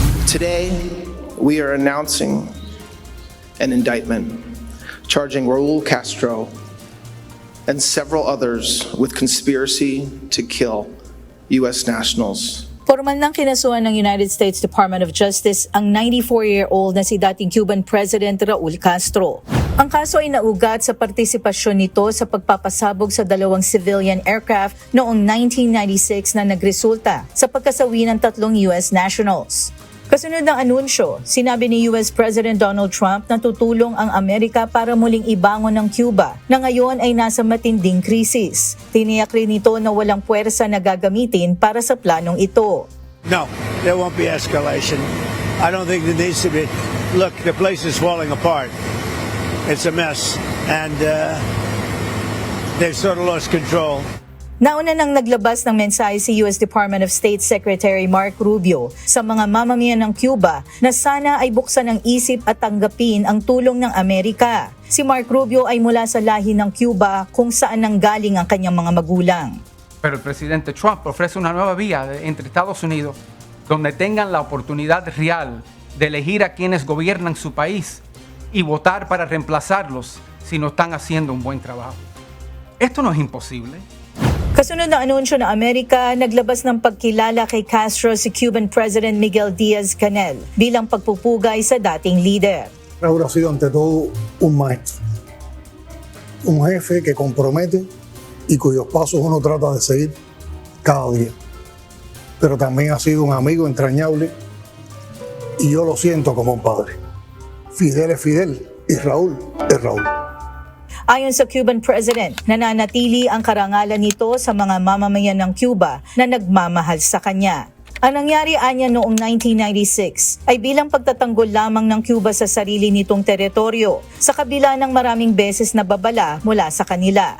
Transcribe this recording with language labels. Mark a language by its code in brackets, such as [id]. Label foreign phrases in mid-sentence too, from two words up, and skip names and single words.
[en] Today, we are announcing an indictment charging Raul Castro and several others with conspiracy to kill U.S. nationals. [tl] Formal nang kinasuhan ng United States Department of Justice ang 94-year-old na si dating [en] Cuban President [tl] Raul Castro. Ang kaso ay naugat sa partisipasyon nito sa pagpapasabog sa dalawang [en] civilian aircraft [tl] noong 1996 na nagresulta sa pagkasawi ng 3 U.S. nationals. Kasunod ng anunsyo, sinabi ni U.S. President Donald Trump na tutulong ang Amerika para muling ibangon ng Cuba na ngayon ay nasa matinding krisis. Tiniyak rin nito na walang puwersa na gagamitin para sa planong ito. [en] No, there won't be escalation. I don't think there needs to be. Look, the place is falling apart. It's a mess. And they've sort of lost control. [tl] Nauna nang naglabas ng mensahe si U.S. Department of State Secretary Mark Rubio sa mga mamamayan ng Cuba na sana ay buksan ang isip at tanggapin ang tulong ng Amerika. Si Mark Rubio ay mula sa lahi ng Cuba kung saan nanggaling ang kanyang mga magulang. [es] Pero el presidente Trump ofrece una nueva vía entre Estados Unidos donde tengan la oportunidad real de elegir a quienes gobiernan su país y votar para reemplazarlos si no están haciendo un buen trabajo. Esto no es imposible. [tl] Kasunod ng anunsyo ng Amerika, naglabas ng pagkilala kay Castro si [en] Cuban President [tl] Miguel Diaz-Canel bilang pagpupugay sa dating leader. [es] Raúl ha sido ante todo un maestro, un jefe que compromete y cuyos pasos uno trata de seguir cada día. Pero también ha sido un amigo entrañable y yo lo siento como un padre. Fidel es Fidel y Raúl es Raúl. [tl] Ayon sa [en] Cuban President, [tl] nananatili ang karangalan nito sa mga mamamayan ng Cuba na nagmamahal sa kanya. Ang nangyari anya noong 1996 ay bilang pagtatanggol lamang ng Cuba sa sarili nitong teritoryo sa kabila ng maraming beses na babala mula sa kanila.